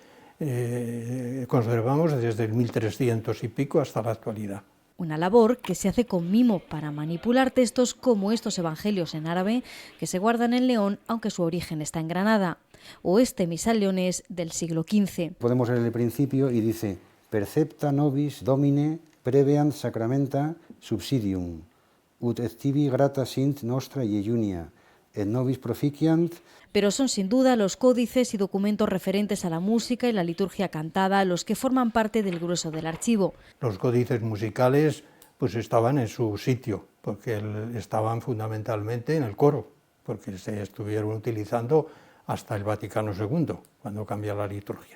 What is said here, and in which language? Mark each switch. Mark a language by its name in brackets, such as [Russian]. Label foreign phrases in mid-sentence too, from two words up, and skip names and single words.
[Spanish] Conservamos desde el 1300 y pico hasta la actualidad. Una labor que se hace con mimo para manipular textos como estos evangelios en árabe que se guardan en León, aunque su origen está en Granada, o este misal leonés del siglo XV. Podemos leer el principio y dice: [Latin] percepta nobis domine preveant sacramenta subsidium, ut et tibi grata sint nostra iejunia, et nobis proficiant. [Spanish] Pero son sin duda los códices y documentos referentes a la música y la liturgia cantada los que forman parte del grueso del archivo. Los códices musicales pues estaban en su sitio, porque estaban fundamentalmente en el coro, porque se estuvieron utilizando hasta el Vaticano II, cuando cambia la liturgia.